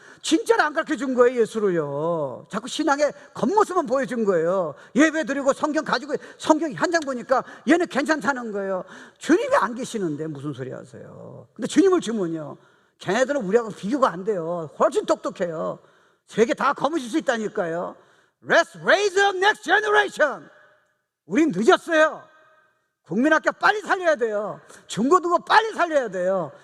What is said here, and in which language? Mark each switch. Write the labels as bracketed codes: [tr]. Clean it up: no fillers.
[ko] 진짜로 안 가르쳐준 거예요, 예수를요. 자꾸 신앙의 겉모습만 보여준 거예요. 예배 드리고 성경 가지고 성경 한 장 보니까 얘는 괜찮다는 거예요. 주님이 안 계시는데 무슨 소리 하세요? 근데 주님을 주면요, 걔네들은 우리하고 비교가 안 돼요. 훨씬 똑똑해요. 세계 다 거머쥘 수 있다니까요. [en] Let's raise up next generation. [ko] 우린 늦었어요. 국민학교 빨리 살려야 돼요. 중고등부 빨리 살려야 돼요.